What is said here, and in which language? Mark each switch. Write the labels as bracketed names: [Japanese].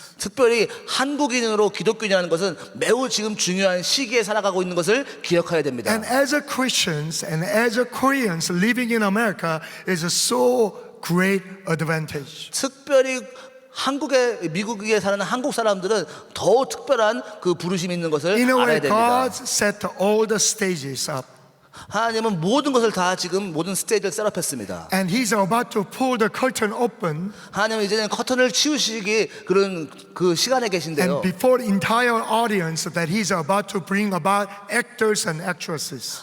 [Korean] 특별히 한국인으로 기독교인이라는 것은 매우 지금 중요한 시기에 살아가고 있는 것을 기억해야 됩니다. [English] And as a Christians and as a Koreans living in America is a so great advantage. [Korean] 특별히 미국에 사는 한국 사람들은 더 특별한 그 부르심이 있는 것을 [English] In a way, [Korean] 알아야 됩니다. [English] God set all the stages up. [Korean] 하나님은 모든 것을 다 지금 모든 스테이지를 셋업했습니다. [English] And He's about to pull the curtain open. [Korean] 하나님은 이제는 커튼을 치우시기 그런 그 시간에 계신데요. [English] And before the entire audience that He's about to bring about actors and actresses.